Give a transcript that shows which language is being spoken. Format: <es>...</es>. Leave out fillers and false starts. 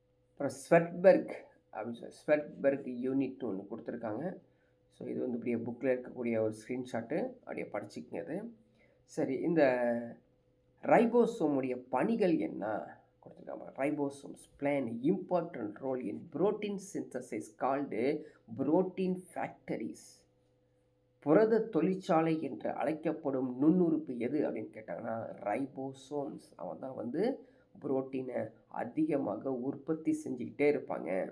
<ta>அப்புறம் ஸ்வெட்பெர்க் அப்படின்னு சொல்லி ஸ்வெட்பெர்க் யூனிட்னு ஒன்று கொடுத்துருக்காங்க. ஸோ இது வந்து இப்படியே புக்கில் இருக்கக்கூடிய ஒரு ஸ்க்ரீன்ஷாட்டு, அப்படியே படிச்சுக்கங்க அது. சரி, இந்த ரைபோசோமுடைய பணிகள் என்ன கொடுத்துருக்காங்க?</ta> <en>Ribosomes play an important role in protein synthesis called protein factories.</en> <ta>புரத தொழிற்சாலை என்று அழைக்கப்படும் நுண்ணுறுப்பு எது அப்படின்னு கேட்டாங்கன்னா ரைபோசோம்ஸ். அவன் தான் வந்து புரோட்டீனை அதிகமாக உற்பத்தி செஞ்சுக்கிட்டே இருப்பாங்க.</ta>